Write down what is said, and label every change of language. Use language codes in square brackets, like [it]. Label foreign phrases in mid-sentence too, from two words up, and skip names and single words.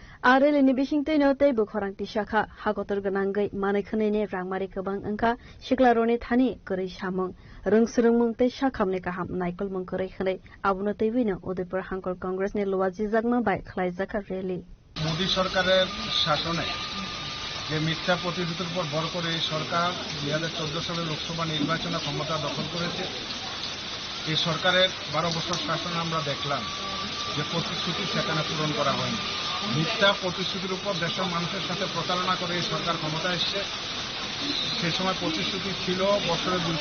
[trp] Arel ni bising te no te bu khorang ti shakha hagotor ganangai mane khane ne rangmari kabang angka shiklarone thani kori samung rungsrung mung te shakham ne kaham naikol mung kori khane abuno te wino Udaipur Hangkor Congress ne lowaji jagma bai khlai jaka rally [bn] মোদী সরকারের শাসনে যে মিথ্যা প্রতিশ্রুতির উপর ভর করে এই সরকার 2014 সালে লোকসভা নির্বাচনে ক্ষমতা দখল করেছে এই সরকারের 12 বছর শাসনে আমরা দেখলাম যে প্রতিশ্রুতি সেখানে পূরণ করা হয়নি মিথ্যা প্রতিশ্রুতির উপর দেশের মানুষের সাথে প্রতারণা করে এই সরকার ক্ষমতায় এসেছে সেই সময় প্রতিশ্রুতি ছিল বছরে